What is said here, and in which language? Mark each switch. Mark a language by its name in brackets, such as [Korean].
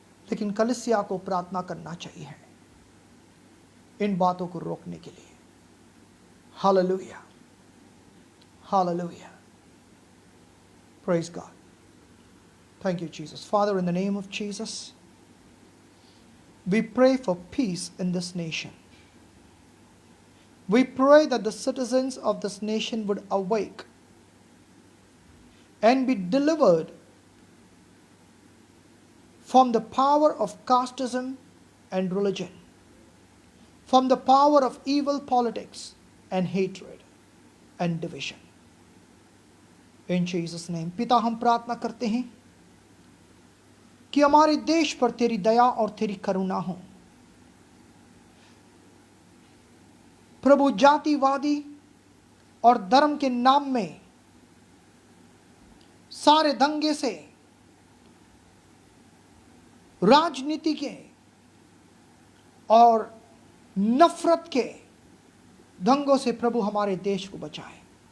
[Hindi] लेकिन कलीसिया को प्रार्थना करना चाहिए इन बातों को रोकने के लिए। [English] Hallelujah, hallelujah, praise God. Thank you, Jesus. Father, in the name of Jesus, we pray for peace in this nation. We pray that the citizens of this nation would awake and be delivered from the power of casteism and religion, from the power of evil politics and hatred and division. In Jesus' name. [Hindi] पिता, हम प्रार्थना करते हैं कि हमारे देश पर तेरी दया और तेरी करुणा हो। प्रभु, जातिवादी और धर्म के नाम में सारे दंगे से, राजनीति के और नफरत के दंगों से प्रभु हमारे देश को बचाए।